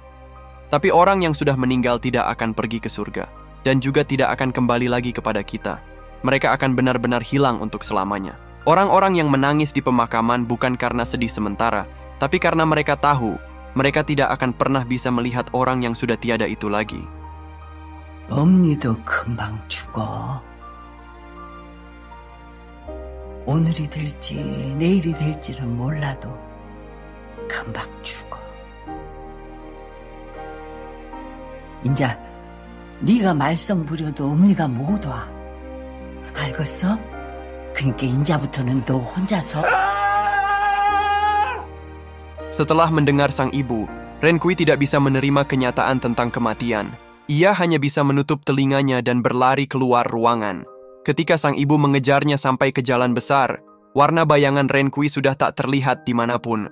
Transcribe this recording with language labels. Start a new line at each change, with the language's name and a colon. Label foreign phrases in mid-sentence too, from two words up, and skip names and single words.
Indonesian: Tapi orang yang sudah meninggal tidak akan pergi ke surga dan juga tidak akan kembali lagi kepada kita. Mereka akan benar-benar hilang untuk selamanya. Orang-orang yang menangis di pemakaman bukan karena sedih sementara, tapi karena mereka tahu mereka tidak akan pernah bisa melihat orang yang sudah tiada itu lagi.
Korean: 엄니도 금방 죽어. 오늘이 될지 내일이 될지는 몰라도 금방 죽어. 인자 네가 말썽 부려도 엄니가 못 와. 알겠어? 그러니까 인자부터는 너 혼자서.
Indonesian: Setelah mendengar sang ibu, Renkui tidak bisa menerima kenyataan tentang kematian. Ia hanya bisa menutup telinganya dan berlari keluar ruangan. Ketika sang ibu mengejarnya sampai ke jalan besar, warna bayangan Renkui sudah tak terlihat dimanapun.